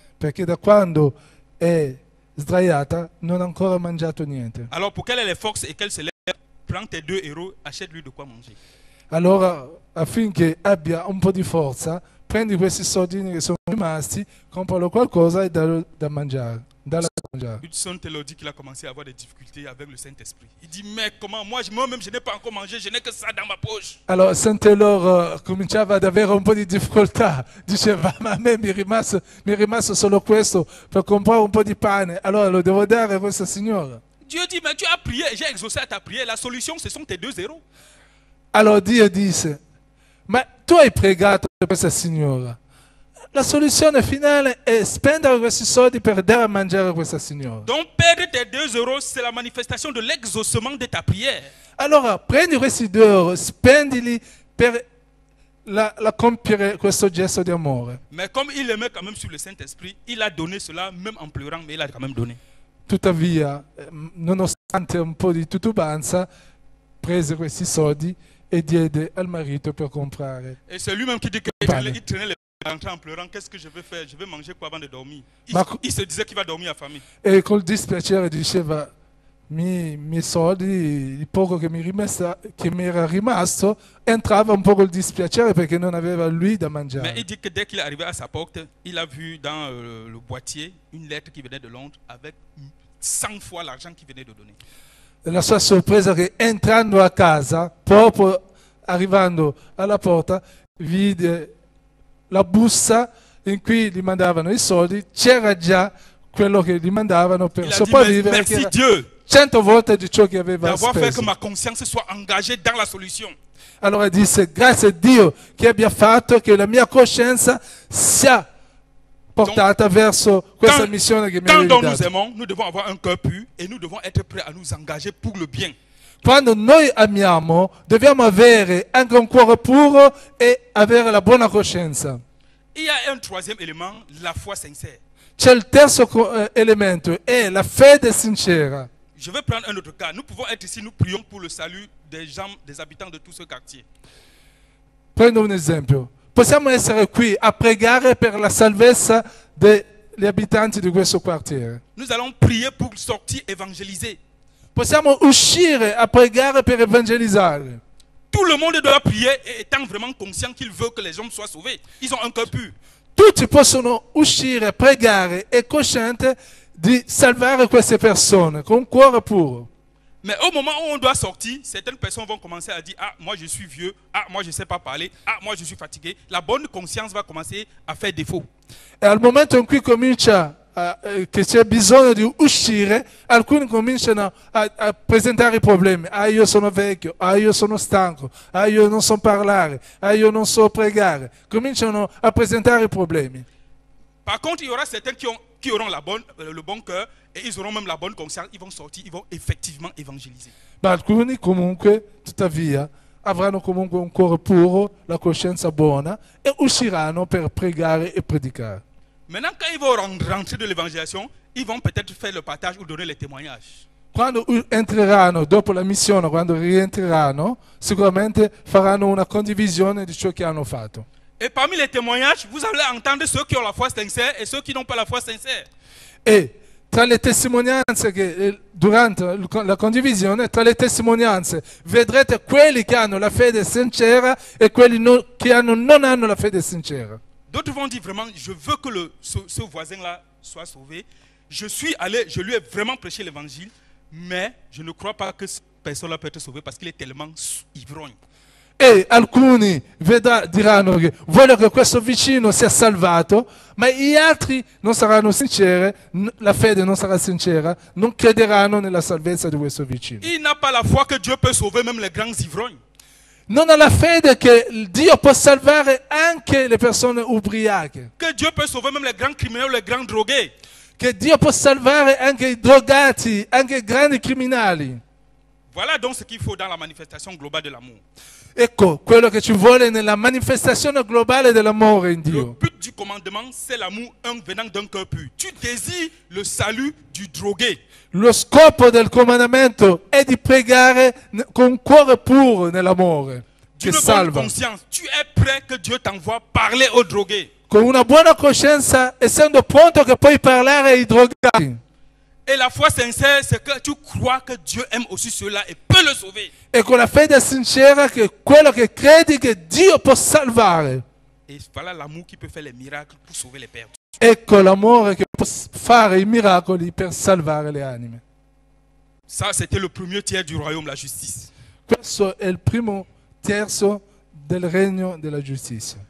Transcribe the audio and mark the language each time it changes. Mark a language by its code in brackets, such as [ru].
[it] Perché da quando è sdraiata non ha ancora mangiato niente. [fr] Alors pour qu'elle ait les forces et qu'elle se lève, prends tes 2 €, achète-lui de quoi manger. [it] Allora, affinché abbia un po' di forza, prendi questi soldini che sono rimasti, compralo qualcosa e dallo da mangiare. [fr] Hudson Taylor dit qu'il a commencé à avoir des difficultés avec le Saint-Esprit. Il dit, mais comment, moi-même je n'ai pas encore mangé, je n'ai que ça dans ma poche. [it] Allora, Son Taylor cominciava ad avere un po' di difficoltà, diceva, ma a me mi è rimasto solo questo per comprare un po' di pane, allora lo devo dare a questa signora. [fr] Dieu dit, mais tu as prié, j'ai exaucé à ta prière. La solution, ce sont tes 2 zéros. [it] Allora Dio disse, ma tu hai pregato per questa signora. La soluzione finale è spendere questi soldi per dare a mangiare a questa signora. [fr] Donc perdre tes 2 euros, c'est la manifestation de l'exaucement de ta prière. [it] Allora prendi questi 2 euro, spendili per la compiere questo gesto di amore. [fr] Mais comme il aimait quand même sur le Saint-Esprit, il a donné cela même en pleurant, mais il a quand même donné. [it] Tuttavia, nonostante un po' di titubanza, prese questi soldi e diede al marito per comprare. [fr] Et c'est lui-même qui dit qu'il traînait les rentrant en pleurant. Qu'est-ce que je vais faire? Je vais manger quoi avant de dormir? Il se disait qu'il va dormir affamé. [it] E col dispiacere diceva, miei soldi, il poco che mi era rimasto, entrava un po' col dispiacere perché non aveva lui da mangiare. [fr] Mais il dit que dès qu'il est arrivé à sa porte, il a vu dans le boîtier une lettre qui venait de Londres avec 100 fois l'argent qu'il venait de donner. [it] La sua sorpresa è che entrando a casa, proprio arrivando alla porta, vide la busta in cui gli mandavano i soldi, c'era già quello che gli mandavano per sopravvivere. [fr] Merci Dieu [it] 100 volte di ciò che aveva [fr] d'avoir fait que ma conscience soit engagée dans la solution. [it] Allora disse, grazie a Dio che abbia fatto che la mia coscienza sia portata verso questa missione che mi [fr] Quand [it] avevi [fr] nous [it] dato. [fr] aimons, nous devons avoir un cœur pur et nous devons être prêts à nous engager pour le bien. [it] Quando noi amiamo, dobbiamo avere anche un cuore puro e avere la buona coscienza. [fr] Il y a un troisième élément, la foi sincère. [it] C'è il terzo elemento, è la fede sincera. [fr] Je vais prendre un autre cas. Nous pouvons être ici, nous prions pour le salut des gens, des habitants de tout ce quartier. [it] Prendo un esempio. Possiamo essere qui a pregare per la salvezza degli abitanti di questo quartiere. [fr] Nous allons prier pour sortir évangéliser. [it] Possiamo uscire a pregare per evangelizzare. [fr] Tout le monde doit prier étant vraiment conscient qu'il veut que les hommes soient sauvés. Ils ont un cœur pur. [it] Tutti possono uscire a pregare e cosciente di salvare queste persone con un cuore puro. [fr] Mais au moment où on doit sortir, certaines personnes vont commencer à dire « Ah, moi je suis vieux. Ah, moi je ne sais pas parler. Ah, moi je suis fatigué. » La bonne conscience va commencer à faire défaut. [it] E al momento in cui comincia che c'è bisogno di uscire, alcuni cominciano a presentare i problemi. Ah, io sono vecchio. Ah, io sono stanco. Ah, io non so parlare. Ah, io non so pregare. Cominciano a presentare i problemi. [fr] Par contre, il y aura certains qui auront le bon cœur et ils auront même la bonne conscience. Ils vont sortir, ils vont effectivement évangéliser. [it] Ma alcuni comunque, tuttavia, avranno comunque un cuore puro, la coscienza buona e usciranno per pregare e predicare. [fr] Maintenant, quand ils vont rentrer de l'évangélisation, ils vont peut-être faire le partage ou donner les témoignages. [it] Quando entreranno, dopo la missione, quando rientreranno, sicuramente faranno una condivisione di ciò che hanno fatto. [fr] Et parmi les témoignages, vous allez entendre ceux qui ont la foi sincère et ceux qui n'ont pas la foi sincère. [it] E tra le testimonianze che durante la condivisione, tra le testimonianze vedrete quelli che hanno la fede sincera e quelli che non hanno la fede sincera. [fr] D'autres vont dire vraiment, je veux que ce voisin-là soit sauvé. Je suis allé, je lui ai vraiment prêché l'évangile, mais je ne crois pas que cette personne-là peut être sauvée parce qu'il est tellement ivrogne. [it] E alcuni diranno che voglio che questo vicino sia salvato, ma gli altri non saranno sinceri, la fede non sarà sincera, non crederanno nella salvezza di questo vicino. [fr] Il n'a pas la foi que Dieu peut sauver même les grands ivrognes. [it] Non ha la fede che Dio può salvare anche le persone ubriache. [fr] Que Dieu peut sauver même les grands criminels, les grands drogués. [it] Che Dio può salvare anche i drogati, anche i grandi criminali. [fr] Voilà donc ce qu'il faut dans la manifestation globale de l'amour. [it] Ecco quello che ci vuole nella manifestazione globale dell'amore in [fr] Le [it] Dio. [fr] but du commandement, c'est l'amour venant d'un cœur pur. Tu désires le salut du drogué. [it] Lo scopo del comandamento è di pregare con un cuore puro nell'amore che [fr] D'une bonne [it] salva. [fr] conscience, tu es prêt que Dieu t'envoie parler aux drogués. [it] Con una buona coscienza, essendo pronto che puoi parlare ai drogati. [fr] Et la foi sincère, c'est que tu crois que Dieu aime aussi ceux-là et peut le sauver. [it] E con la fede sincera che quello che credi che Dio può salvare. [fr] Et voilà l'amour qui peut faire les miracles pour sauver les perdus. [it] Ecco l'amore che può fare i miracoli per salvare le anime. [fr] Ça, c'était le premier tiers du royaume, la justice. [it] Questo è il primo terzo del regno della giustizia.